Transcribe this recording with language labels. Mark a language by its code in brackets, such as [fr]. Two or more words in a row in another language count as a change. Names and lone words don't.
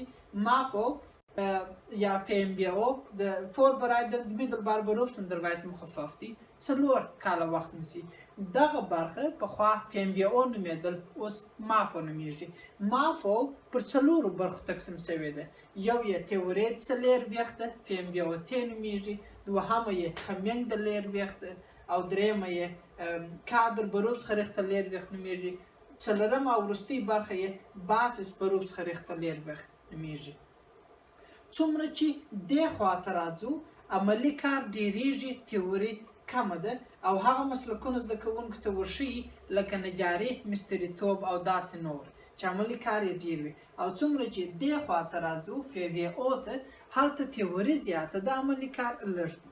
[ps] MAVO یا VMBO د [nl] Voorbereiding Middelbaar Beroepsonderwijs [ps] مخفف دی، 4 کاله وخت نیسي. دغه برخه پخوا VMBO نومیدل، اوس MAVO نومیږي. MAVO پر 4 برخو تقسیم شوې ده. یو یې [nl] theoretische leerweg [ps] ده، VMBO T نومیږي. دوهمه یې [nl] gemiddelde leerweg [ps] ده او دریمه یې [nl] kader beroepsgerichte leerweg [ps] نومیږي. څلورمه او وروستۍ برخه یې [nl] basis beroepsgerichte leerweg [ps] نومیږي. څومره چې دې خواته راځو عملي کار ډیریږي، تیوري کمه ده او هغه مسلکونه زده کوونکو ته ورښیي لکه نجاري، مستریتوب او داسې نور چې عملي کار یې ډیر وي. او څومره چې دې خواته راځو VWO ته، هلته تیوري زیاته ده، عملي کار لږ دی.